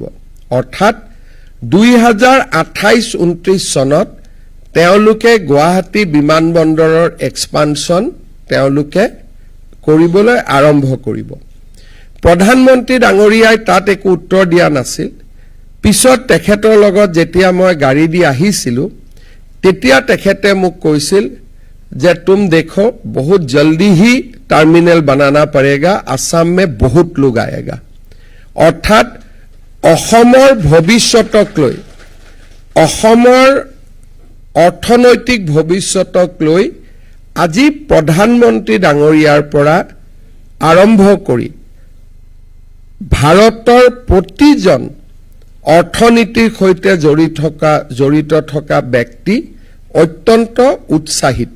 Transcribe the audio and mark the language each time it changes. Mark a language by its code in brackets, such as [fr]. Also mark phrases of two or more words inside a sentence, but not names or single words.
[as] অৰ্থাৎ 2028-29 চনত তেওঁলোকে গুৱাহাটী বিমানবন্দৰৰ এক্সপানশ্যন তেওঁলোকে কৰিবলৈ আৰম্ভ কৰিব। প্ৰধানমন্ত্ৰী ডাঙৰীয়াই তাত একো উত্তৰ দিয়া নাছিল। পিছত তেখেতৰ লগত যেতিয়া মই গাড়ী দি আহিছিলোঁ তেতিয়া তেখেতে মোক কৈছিল যে [hi] तुम देखो बहुत जल्दी ही टर्मिनल बनाना पड़ेगा, आसाम में बहुत लोग आएगा। [as] अर्थात অসমৰ ভৱিষ্যতক লৈ অসমৰ অৰ্থনৈতিক ভৱিষ্যতক লৈ আজি প্ৰধানমন্ত্ৰী ডাঙৰীয়াৰ পৰা আৰম্ভ কৰি ভাৰতৰ প্ৰতিজন অৰ্থনীতিৰ সৈতে জড়িত থকা ব্যক্তি অত্যন্ত উৎসাহিত।